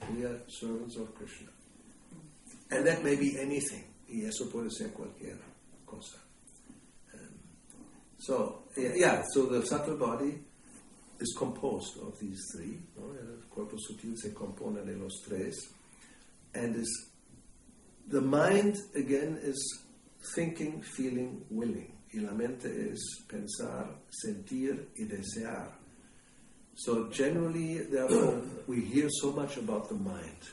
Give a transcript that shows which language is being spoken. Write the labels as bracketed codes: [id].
[en] We are servants of Krishna. And that may be anything. [es] Y eso puede ser cualquier cosa. [en] So the subtle body is composed of these 3. [es] ¿No? El cuerpo sutil se compone de los 3. [en] And the mind, again, is thinking, feeling, willing. [es] Y la mente es pensar, sentir y desear. [en] So generally, therefore, we hear so much about the mind.